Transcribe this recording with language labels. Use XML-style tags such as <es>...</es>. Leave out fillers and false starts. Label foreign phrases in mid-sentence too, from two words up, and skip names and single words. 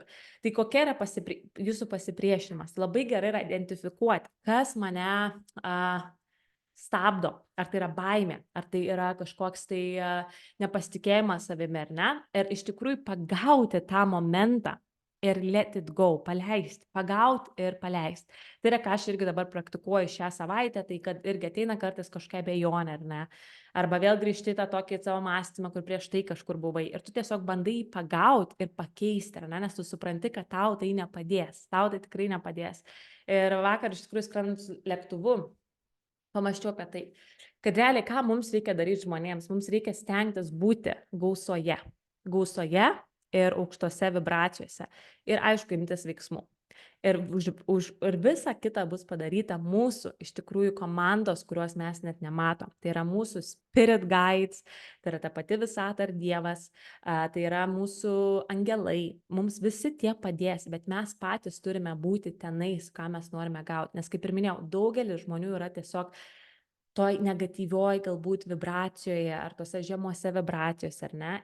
<lt>Tai kokia yra jūsų pasipriešinimas? Labai gerai yra identifikuoti, kas mane stabdo, ar tai yra baimė, ar tai yra kažkoks tai nepasitikėjimas savimi, ar ne? Ir iš tikrųjų pagauti tą momentą ir</lt> <en>let it go,</en> <lt>paleisti, pagauti ir paleisti. Tai yra, ką aš irgi dabar praktikuoju šią savaitę, tai kad irgi ateina kartais kažkokia abejonė, ar ne? Arba vėl grįžti tą tokį savo mąstymą, kur prieš tai kažkur buvai. Ir tu tiesiog bandai pagauti ir pakeisti, ar ne? Nes tu supranti, kad tau tai nepadės. Tau tai tikrai nepadės. Ir vakar iš tikrųjų skrendant lėktuvu, pamąsčiau apie tai, kad realiai ką mums reikia daryti žmonėms, mums reikia stengtis būti gausoje ir aukštose vibracijose ir aišku imtis veiksmų. Ir visa kita bus padaryta mūsų iš tikrųjų komandos, kuriuos mes net nematom. Tai yra mūsų</lt> <en>spirit guides,</en> <lt>tai yra ta pati visata ar Dievas, tai yra mūsų angelai. Mums visi tie padės, bet mes patys turime būti tenais, ką mes norime gauti. Nes kaip ir minėjau, daugelis žmonių yra tiesiog toj negatyvioj galbūt vibracijoje ar tose žemose vibracijose, ar ne?</lt>